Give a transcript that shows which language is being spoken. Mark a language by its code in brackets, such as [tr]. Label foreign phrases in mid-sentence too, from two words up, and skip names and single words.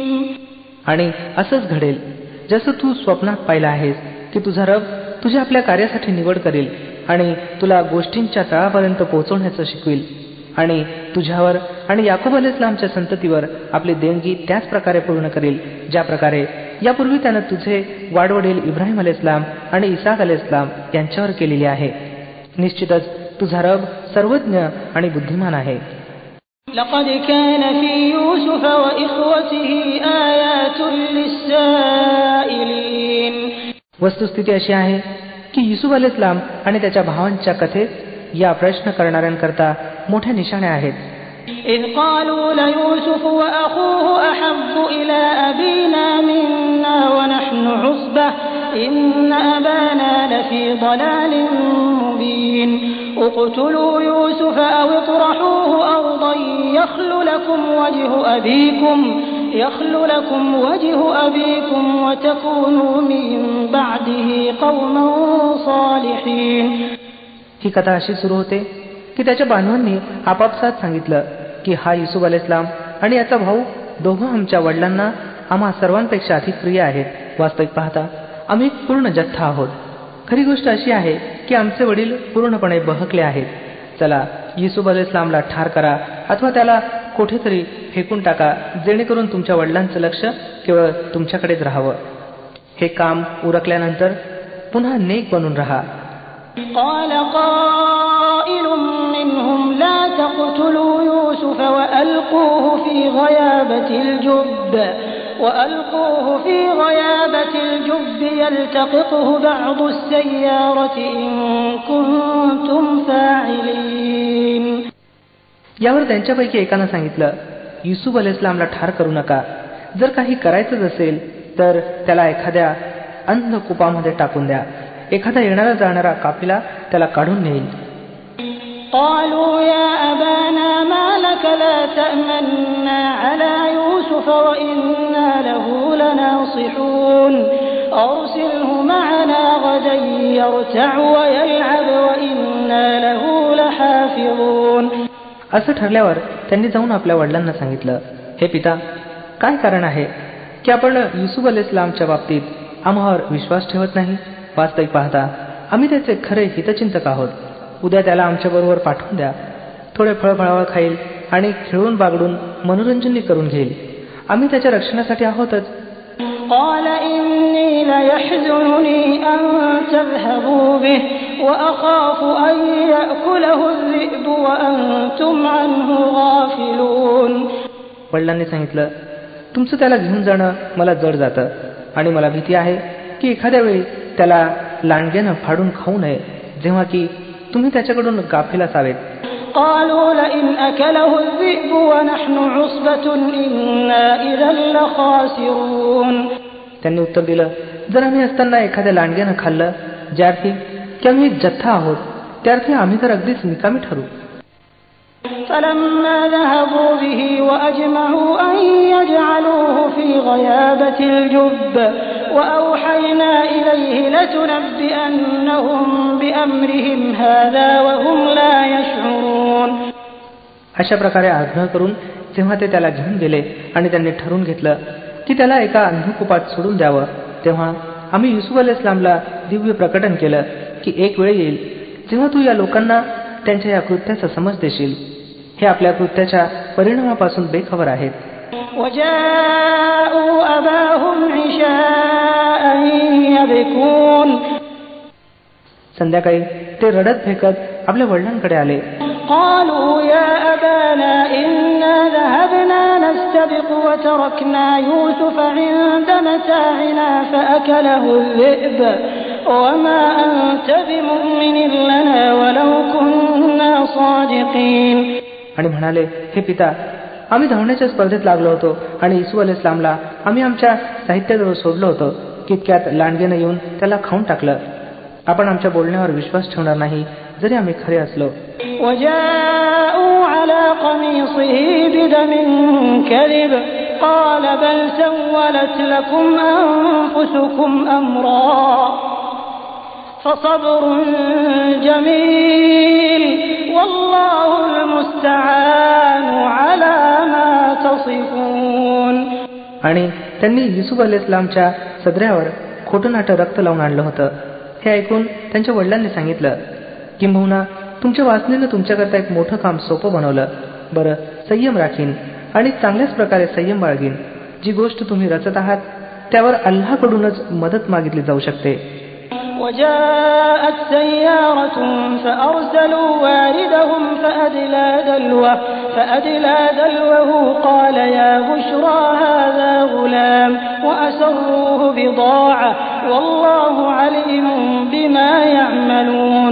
[mr] आणि असंच घडेल जसं तू स्वप्नात पाहिलं आहेस की तुझा रब तुझ्या आपल्या कार्यासाठी निवड करेल आणि तुला गोष्टींच्या तळापर्यंत पोहोचवण्याचं शिकवेल आणि तुझ्यावर आणि याकूब अलैहिस्सलामच्या संततीवर आपली देणगी त्याच प्रकारे पूर्ण करेल ज्या प्रकारे यापूर्वी त्यानं तुझे वाडवडील इब्राहिम अलैहिस्सलाम आणि इसाक अलैहिस्सलाम यांच्यावर केलेली आहे. निश्चितच तुझा रब सर्वज्ञ आणि बुद्धिमान आहे. [ar] لقد كان في يوسف وإخوته آيات للسائلين. [mr] वस्तुस्थिती अशी आहे की युसुफ अलैहिस्सलाम आणि त्याच्या भावांच्या कथेत या प्रश्न करणाऱ्यांकरता मोठ्या निशाण्या आहेत. [ar] إذ قالوا ليوسف وأخوه أحب إلى أبينا منا ونحن عصبة إن أبانا لفي ضلال مبين اقتلوا يوسف أو اطرحوه أرضا يخل لكم وجه أبيكم يخل لكم وجه أبيكم وتكونوا من بعده قوما صالحين. [mr] ही कथा अशी सुरू होते की त्याच्या बांधवांनी आपापसात सांगितलं की हा युसूफ अलैहिस्सलाम आणि याचा भाऊ दोघं आमच्या वडिलांना आम्हा सर्वांपेक्षा अधिक प्रिय आहेत. वास्तविक पाहता आम्ही एक पूर्ण जथ्था आहोत. खरी गोष्ट अशी आहे की आमचे वडील पूर्णपणे बहकले आहेत. चला युसूफ अलैहिस्सलामला ठार करा अथवा त्याला कोठेतरी फेकून टाका, जेणेकरून तुमच्या वडिलांचं लक्ष केवळ तुमच्याकडेच राहावं. हे काम उरकल्यानंतर पुन्हा नेक बनून राहा. [ar] قال قائل منهم لا تقتلوا يوسف وألقوه في غيابة الجب يلتقطه بعض السيارة إن كنتم فاعلين. [mr] यावर त्यांच्यापैकी एकानं सांगितलं, युसूफ अलैहिस्सलामला ठार करू नका. जर काही करायचंच असेल तर त्याला एखाद्या अंधकूपामध्ये टाकून द्या. एखादा येणारा जाणारा काफिला त्याला काढून नेईल. [ar] قالوا يا أبانا ما لك لا تأمنا على يوسف وإنا له لناصحون أرسله معنا غدا يرتع ويلعب وإنا له لحافظون. [mr] असं ठरल्यावर त्यांनी जाऊन आपल्या वडिलांना सांगितलं, हे पिता, काय कारण आहे की आपण युसूफ अलैहिस्सलामच्या बाबतीत आम्हावर विश्वास ठेवत नाही? वास्तविक पाहता आम्ही त्याचे खरे हितचिंतक आहोत. उद्या त्याला आमच्याबरोबर पाठवून द्या. थोडे फळफळावळ खाईल आणि खेळून बागडून मनोरंजनही करून घेईल. आम्ही त्याच्या रक्षणासाठी आहोतच. [ar] قال إني ليحزنني أن تذهبوا به وأخاف أن يأكله الذئب وأنتم عنه غافلون. [mr] वडिलांनी सांगितलं, तुमचं त्याला घेऊन जाणं मला जड जातं आणि मला भीती आहे की एखाद्या वेळी त्याला लांडग्यानं फाडून खाऊ नये, जेव्हा की तुम्ही त्याच्याकडून गाफील असावेत. [ar] قالوا لئن أكله الذئب ونحن عصبة إنا إذا لخاسرون. [mr] त्यांनी उत्तर दिलं, जर आम्ही असताना एखाद्या लांडग्यानं खाल्लं, ज्यार्थी की आम्ही एक जथ्था आहोत, त्यार्थी आम्ही तर अगदीच निकामी ठरू. [ar] فلما ذهبوا به وأجمعوا أن يجعلوه في غيابة الجب وأوحينا إليه لتنبئنهم بأمرهم هذا وهم لا يشعرون. [mr] अशा प्रकारे आग्रह करून जेव्हा ते त्याला घेऊन गेले आणि त्यांनी ठरवून घेतलं की त्याला एका अंधकूपात सोडून द्यावं, तेव्हा आम्ही युसूफ अलैहिस्सलामला दिव्य प्रकटन केलं की एक वेळ येईल जेव्हा तू या लोकांना त्यांच्या या कृत्याचा समज देशील. हे आपल्या कृत्याच्या परिणामापासून बेखबर आहेत. [ar] وجاءوا أباهم عشاء يبكون. [mr] संध्याकाळी ते रडत फेकत आपल्या वडिलांकडे आले. [ar] قالوا يا أبانا إنا ذهبنا نستبق وتركنا يوسف عند متاعنا فأكله الذئب وما أنت بمؤمن لنا ولو كنا صادقين. [mr] आणि म्हणाले, हे पिता, आम्ही धावण्याच्या स्पर्धेत लागलो होतो आणि युसूफ अलैहिस्सलामला आम्ही आमच्या साहित्याजवळ सोडलं होतं की इतक्यात लांडग्यानं येऊन त्याला खाऊन टाकलं. आपण आमच्या बोलण्यावर विश्वास ठेवणार नाही जरी आम्ही खरे असलो. [ar] وجاءوا على قميصه بدم كذب قال بل سولت لكم أنفسكم أمرا فصبر جميل والله المستعان على ما تصفون. [mr] आणि त्यांनी युसूफ अलैहिस्सलामच्या सदऱ्यावर खोटं नाटं रक्त लावून आणलं होतं. हे ऐकून त्यांच्या वडिलांनी सांगितलं, किंबहुना तुमच्या वासनेनं तुमच्याकरता एक मोठं काम सोपं बनवलं. बरं, संयम राखीन आणि चांगल्याच प्रकारे संयम बाळगीन. जी गोष्ट तुम्ही रचत आहात त्यावर अल्लाहकडूनच मदत मागितली जाऊ शकते. [ar] وجاءت سيارة فأرسلوا واردهم فأدلى دلوه قال يا بشرى هذا غلام وأسروه بضاعة والله عليم بما يعملون.